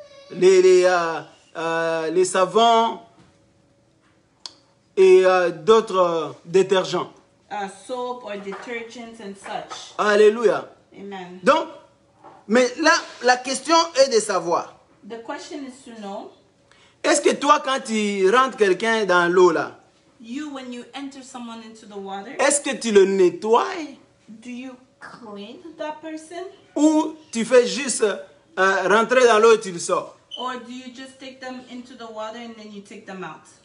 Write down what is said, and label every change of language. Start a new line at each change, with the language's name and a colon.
French: Les savons et d'autres détergents.
English: Soap or detergents and such.
French: Alléluia. Amen. Donc, mais là, la question est de savoir,
English: The question is to know,
French: est-ce que toi, quand tu rentres quelqu'un dans l'eau là,
English: you when you enter someone into the water,
French: est-ce que tu le nettoies
English: do you clean that person?
French: ou tu fais juste rentrer dans l'eau et tu le sors?
English: Or do you just take them into the water and then you take them out?